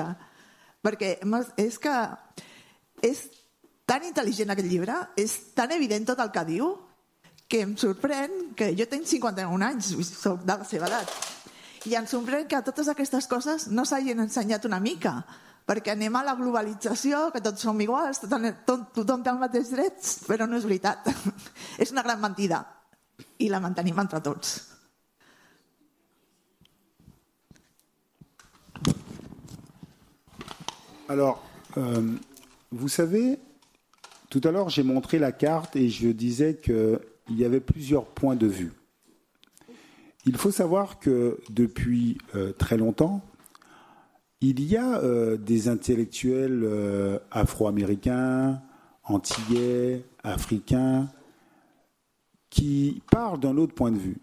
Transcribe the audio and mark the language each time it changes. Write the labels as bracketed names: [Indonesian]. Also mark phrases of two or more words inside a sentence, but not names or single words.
[Catalan] Perquè és que és tan intel·ligent aquest llibre, és tan evident tot el que diu, que em sorprèn que jo tinc 51 anys, soc de la seva edat, i em sorprèn que totes aquestes coses no s'hagin ensenyat una mica, perquè anem a la globalització, que tots som iguals, tothom té els mateixos drets, però no és veritat. És una gran mentida, i la mantenim entre tots. [French] Alors, vous savez, tout à l'heure, j'ai montré la carte et je disais qu'il y avait plusieurs points de vue. Il faut savoir que depuis très longtemps, il y a des intellectuels afro-américains, antillais, africains, qui parlent d'un autre point de vue.